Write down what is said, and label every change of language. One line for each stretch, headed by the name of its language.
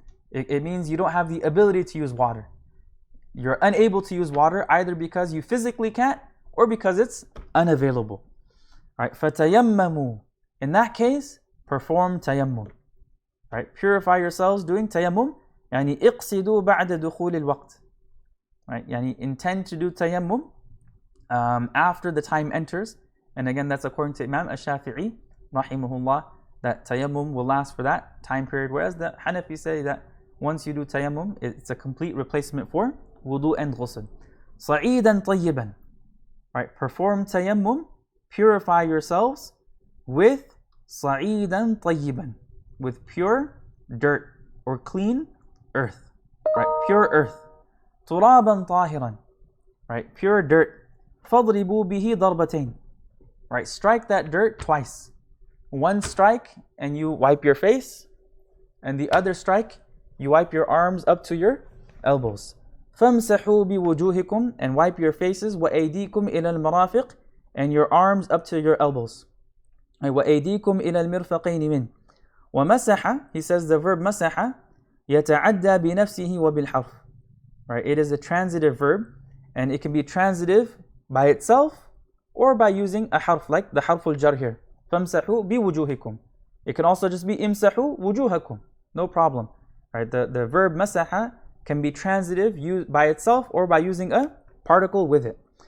English: It means you don't have the ability to use water. You're unable to use water either because you physically can't or because it's unavailable. Right? فَتَيَمَّمُوا, in that case, perform tayammum. Right? Purify yourselves doing tayammum,
Arabic: يعني اقصدوا بعد دخول الوقت.
English: Right? يعني intend to do tayammum after the time enters. And again, that's according to Imam al-Shafi'i, rahimahullah, that tayammum will last for that time period. Whereas the Hanafi say that once you do tayammum, it's a complete replacement for wudu and ghusl.
Arabic: صَعِيدًا طَيِّبًا.
English: Right? Perform tayammum, purify yourselves with
Arabic: صَعِيدًا طَيِّبًا,
English: with pure dirt or clean earth. Right? Pure earth.
Arabic: تُرَابًا طَاهِرًا.
English: Right? Pure dirt.
Arabic: فَاضْرِبُوا بِهِ ضَرْبَتَيْنِ.
English: Right? Strike that dirt twice. One strike and you wipe your face, and the other strike you wipe your arms up to your elbows.
Arabic: فَامْسَحُوا بِوُجُوهِكُمْ,
English: and wipe your faces,
Arabic: وَأَيْدِيكُمْ إِلَى الْمَرَافِقِ,
English: and your arms up to your elbows.
Arabic: وَأَيْدِيكُمْ إِلَى الْمِرْفَقَيْنِ مِنْ. وَمَسَحَ,
English: he says the verb
Arabic: مَسَحَ يَتَعَدَّى بِنَفْسِهِ وَبِالْحَرْفِ.
English: Right? It is a transitive verb, and it can be transitive by itself or by using a harf, like the harful jar here.
Arabic: فَامْسَحُوا بِوُجُوهِكُمْ.
English: It can also just be
Arabic: إِمْسَحُوا وُجُوهَكُمْ.
English: No problem. Right? The verb masaha can be transitive used by itself or by using a particle with it.